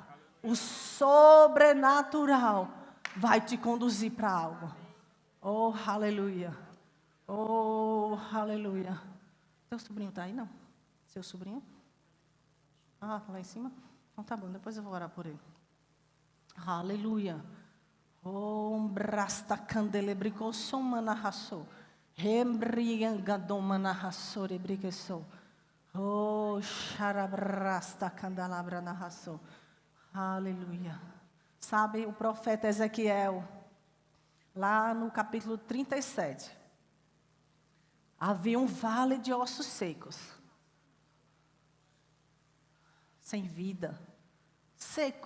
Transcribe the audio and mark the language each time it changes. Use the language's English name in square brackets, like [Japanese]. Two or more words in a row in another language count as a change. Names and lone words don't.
[Portuguese] O sobrenatural vai te conduzir para algo. Oh, aleluia. Oh, aleluia. Teu sobrinho está aí, não? Seu sobrinho? Ah, lá em cima? Então tá bom, depois eu vou orar por ele. Aleluia. Oh, brasta candelebrico somana raso. Rembriangadomana raso rebriqueso. Oh, xarabrasta candelabra na raso. Aleluia. Sabe, o profeta Ezequiel, lá no capítulo 37, havia um vale de ossos secos. Sem vida. Seco.